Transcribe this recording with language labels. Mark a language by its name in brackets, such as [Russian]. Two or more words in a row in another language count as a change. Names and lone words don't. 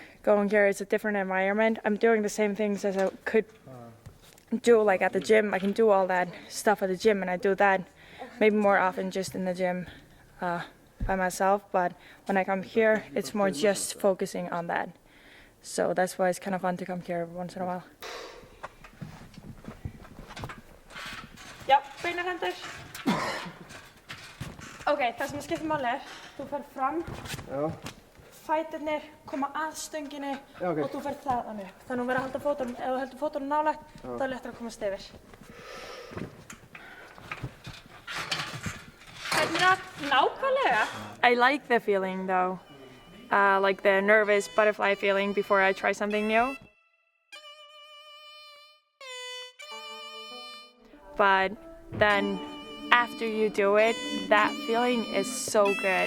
[English] Going here is a different environment. I'm doing the same things as I could do like at the gym. I can do all that stuff at the gym, and I do that maybe more often just in the gym by myself. But when I come here, it's more just focusing on that. So that's why it's kind of fun to come here once in a while. [Icelandic] Já, beinar hendur. Ok, það sem skiptir máli er, þú fer fram, fæturnir koma að stönginni og þú fer þaðan upp. Þannig að þú verður að halda fótunum, ef þú heldur fótunum nálægt, þá er léttar að komast yfir. Hvernig það nákvæmlega? [English] I like the feeling though. like the nervous butterfly feeling before I try something new. But then after you do it, that feeling is so good.